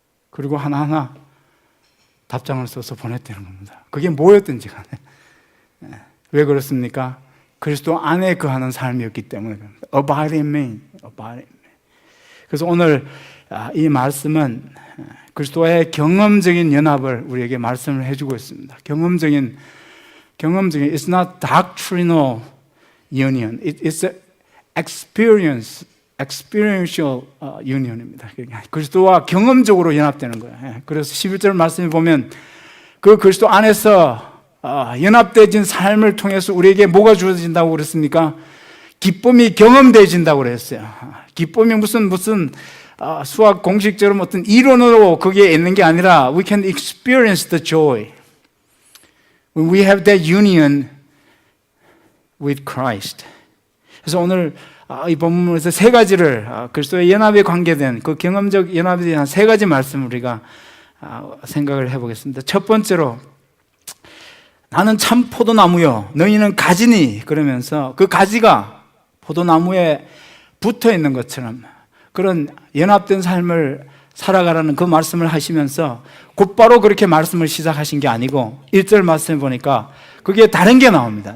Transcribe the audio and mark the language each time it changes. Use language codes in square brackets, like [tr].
[ko] 그리고 하나하나 답장을 써서 보냈다는 겁니다. 그게 뭐였든지 간에. 왜 그렇습니까? 그리스도 안에 거하는 삶이었기 때문에 그럽니다. [en] Abide in me, abide in me. [ko] 그래서 오늘 이 말씀은 그리스도의 경험적인 연합을 우리에게 말씀을 해주고 있습니다. 경험적인 [en] It's not doctrinal union. It's an experiential union입니다. [ko] 그리스도와 경험적으로 연합되는 거예요. 그래서 11절 말씀에 보면 그 그리스도 안에서 연합되어진 삶을 통해서 우리에게 뭐가 주어진다고 그랬습니까? 기쁨이 경험되어진다고 그랬어요. 기쁨이 무슨 수학 공식처럼 어떤 이론으로 거기에 있는 게 아니라 [en] we can experience the joy when we have that union with Christ. [ko] 그래서 오늘 이 본문에서 세 가지를 그리스도의 연합에 관계된 그 경험적 연합에 대한 세 가지 말씀을 우리가 생각을 해보겠습니다. 첫 번째로 나는 참 포도나무요 너희는 가지니 그러면서 그 가지가 포도나무에 붙어 있는 것처럼 그런 연합된 삶을 살아가라는 그 말씀을 하시면서 곧바로 그렇게 말씀을 시작하신 게 아니고 1절 말씀을 보니까 그게 다른 게 나옵니다.